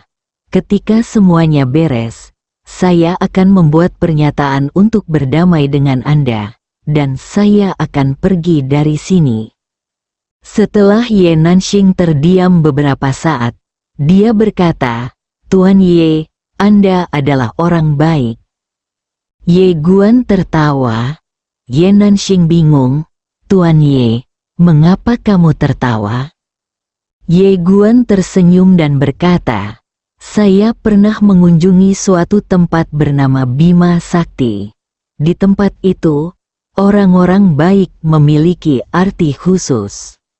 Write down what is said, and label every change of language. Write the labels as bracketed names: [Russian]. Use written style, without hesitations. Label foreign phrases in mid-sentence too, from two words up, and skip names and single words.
[Indonesian] Ketika semuanya beres, saya akan membuat pernyataan untuk berdamai dengan Anda, dan saya akan pergi dari sini." Setelah Ye Nanxing terdiam beberapa saat, dia berkata, "Tuan Ye, Anda adalah orang baik." Ye Guan tertawa. Ye Nanxing bingung, "Tuan Ye, mengapa kamu tertawa?" Ye Guan tersenyum dan berkata, "Saya pernah mengunjungi suatu tempat bernama Bima Sakti. Di tempat itu, orang-orang baik memiliki arti khusus."